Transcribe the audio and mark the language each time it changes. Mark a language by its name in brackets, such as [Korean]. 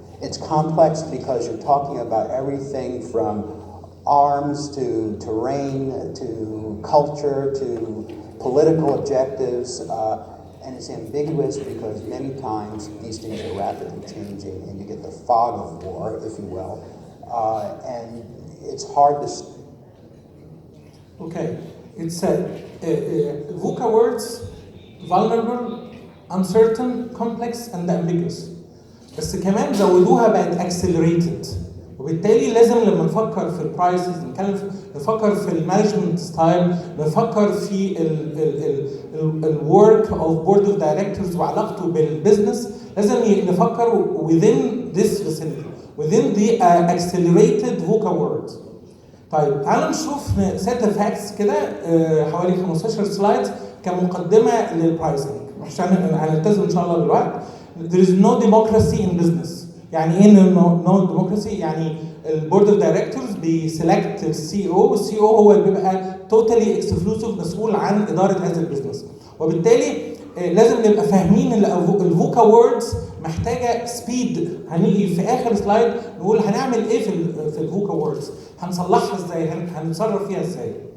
[English] It's complex because you're talking about everything from arms to terrain to culture to political objectives, and it's ambiguous because many times these things are rapidly changing and you get the fog of war, if you will, and it's hard to... Okay, it's VUCA words, vulnerable, uncertain, complex, and ambiguous. [Arabic] بس كمان زودوها بقت accelerated، وبالتالي لازم لما نفكر في البرايسز نفكر في المانجمنت ستايل، نفكر في الورك اوف بورد اوف دايركتورز وعلاقته بالبزنس، لازم نفكر [English] within this vicinity within the accelerated VUCA world. [Arabic] طيب تعالوا نشوف [English] set of facts [Arabic] كده حوالي 15 سلايد كمقدمه للبرايسنج، مش هنلتزم ان شاء الله بالوقت. [English] There is no democracy in business. [Arabic] يعني ايه [English] no democracy؟ [Arabic] يعني البورد اوف دايركتورز بيسلكت السي او، والسي او هو اللي بيبقى توتالي اكسكلوسيف مسؤول عن اداره هذا البيزنس، وبالتالي لازم نبقى فاهمين ان الفوكا ووردز محتاجه سبيد. هنيجي في اخر سلايد نقول هنعمل ايه في الفوكا ووردز، هنصلحها ازاي، هنتصرف فيها ازاي.